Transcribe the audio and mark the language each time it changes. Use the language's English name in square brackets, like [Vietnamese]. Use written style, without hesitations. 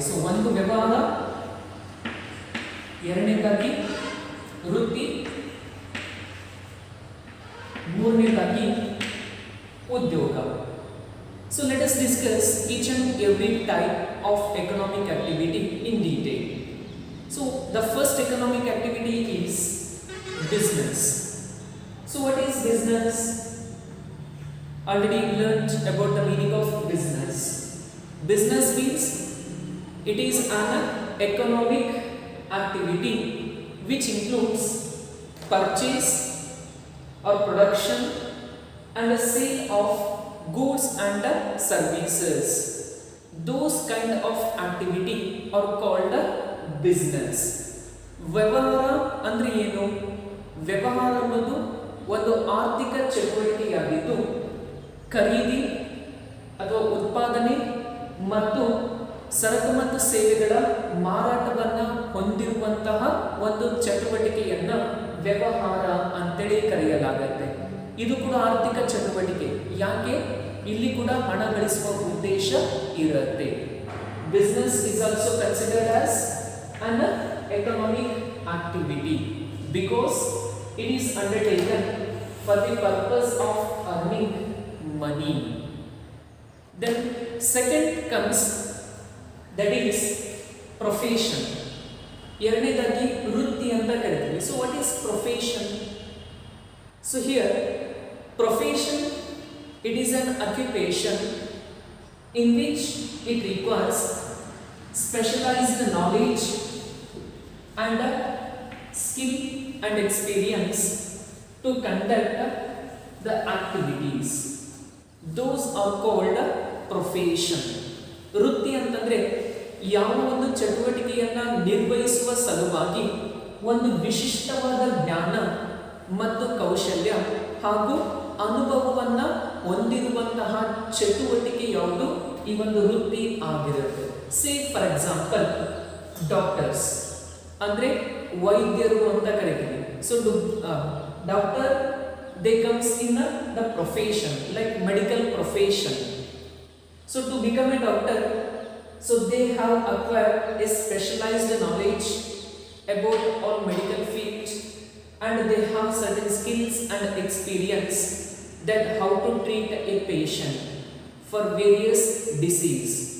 [Kannada] So ಒಂದು ವ್ಯವಹಾರ, ಎರಡನೇದಾಗಿ ವೃತ್ತಿ, ಮೂರನೇದಾಗಿ ಉದ್ಯೋಗ. [English] So let us discuss each and every type of economic activity in detail. So the first economic activity is business. So what is business? Already learned about the meaning of business. Business means it is an economic activity which includes purchase or production and the sale of goods and services. Those kind of activity are called business. [Kannada] ವ್ಯವಹಾರ ಅಂದ್ರೆ ಏನು? ವ್ಯವಹಾರ ಅನ್ನೋದು ಒಂದು ಆರ್ಥಿಕ ಚಟುವಟಿಕೆಯಾಗಿದ್ದು ಖರೀದಿ ಅಥವಾ ಉತ್ಪಾದನೆ ಮತ್ತು ಸರಕು ಮತ್ತು ಸೇವೆಗಳ ಮಾರಾಟವನ್ನ ಹೊಂದಿರುವಂತಹ ಒಂದು ಚಟುವಟಿಕೆಯನ್ನ ವ್ಯವಹಾರ ಅಂತೇಳಿ ಕರೆಯಲಾಗುತ್ತೆ. ಇದು ಕೂಡ ಆರ್ಥಿಕ ಚಟುವಟಿಕೆ. ಯಾಕೆ? ಇಲ್ಲಿ ಕೂಡ ಹಣ ಗಳಿಸುವ ಉದ್ದೇಶ ಇರುತ್ತೆ. [English] business is also considered as an economic activity because it is undertaken for the purpose of earning money. Then second comes, that is profession. [Kannada] ಎರಡನೇದಾಗಿ ವೃತ್ತಿ ಅಂತ ಕರಿತೀವಿ. [English] So what is profession? So here profession, it is an occupation in which it requires specialized knowledge and skill and experience to conduct the activities. Those are called profession. [Kannada] ವೃತ್ತಿ ಅಂತಂದ್ರೆ ಯಾವ ಒಂದು ಚಟುವಟಿಕೆಯನ್ನ ನಿರ್ವಹಿಸುವ ಸಲುವಾಗಿ ಒಂದು ವಿಶಿಷ್ಟವಾದ ಜ್ಞಾನ ಮತ್ತು ಕೌಶಲ್ಯ ಹಾಗೂ ಅನುಭವವನ್ನ ಹೊಂದಿರುವಂತಹ ಚಟುವಟಿಕೆ ಯಾವುದು ಈ ಒಂದು ವೃತ್ತಿ ಆಗಿರುತ್ತೆ. [English] say for example doctors [Kannada] ಅಂದ್ರೆ ವೈದ್ಯರು ಅಂತ ಕರಿತೀವಿ. [English] So doctor they comes in the profession like medical profession. So to become a doctor, so they have acquired a specialized knowledge about all medical field and they have certain skills and experience that how to treat a patient for various disease.